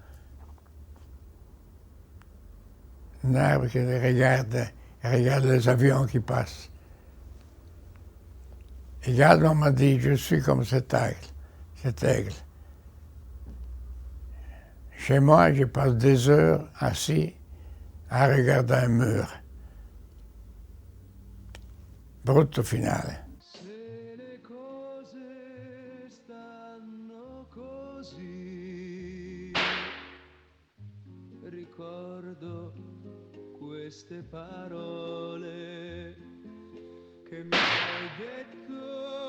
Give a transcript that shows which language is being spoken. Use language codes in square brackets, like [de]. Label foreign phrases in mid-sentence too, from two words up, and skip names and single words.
[fr] Un arbre qui regarde les avions qui passent. Et Gallo m'a dit, je suis comme cet aigle. Chez moi, je passe des heures assis à regarder un mur. [it] Brutto finale. Se le cose stanno così, ricordo queste parole che mi hai detto.